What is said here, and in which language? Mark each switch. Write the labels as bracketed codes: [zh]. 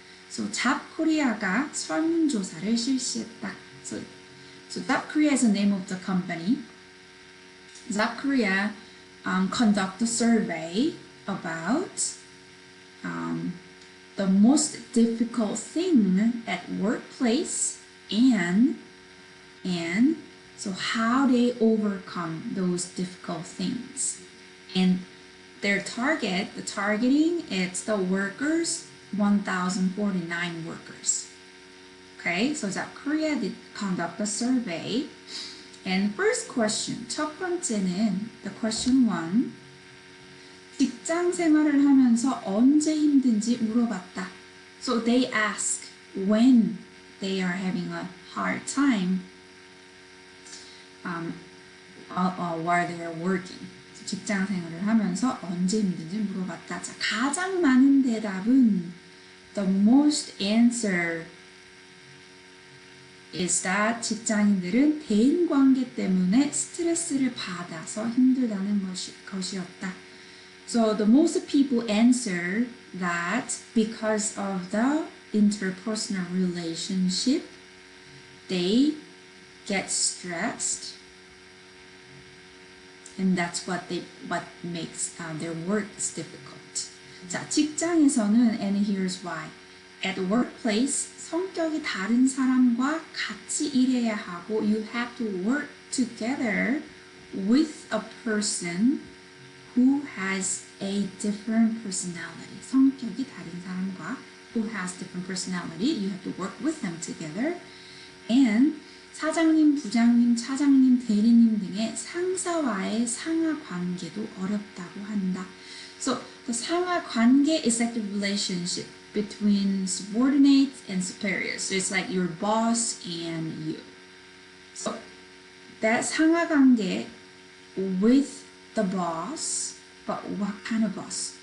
[ko] So, 잡코리아가 설문조사를 실시했다. [en] So Zap Korea is the name of the company. Zap Korea conduct a survey about the most difficult thing at workplace and so how they overcome those difficult things. And their targeting, it's the workers, 1,049 workers. Okay, so Korea did conduct a survey. And first question, [ko] 첫 번째는 [en] the question 1. [ko] 직장 생활을 하면서 언제 힘든지 물어봤다. [en] So they ask when they are having a hard time while they are working. [ko] So 직장 생활을 하면서 언제 힘든지 물어봤다. 자, 가장 많은 대답은 [en] the most answer is that [ko] 직장인들은 대인관계 때문에 스트레스를 받아서 힘들다는 것이었다. [en] So the most people answer that because of the interpersonal relationship, they get stressed, and that's what makes their work is difficult. [ko] 자, 직장에서는 [en] and here's why. At workplace, [ko] 성격이 다른 사람과 같이 일해야 하고 [en] you have to work together with a person who has a different personality. [ko] 성격이 다른 사람과 [en] who has different personality. You have to work with them together. [ko] And 사장님, 부장님, 차장님, 대리님 등의 상사와의 상하 관계도 어렵다고 한다. [en] So the 상하 관계 is like the relationship between subordinates and superiors. So it's like your boss and you. So that 상하 관계 with the boss, but what kind of boss?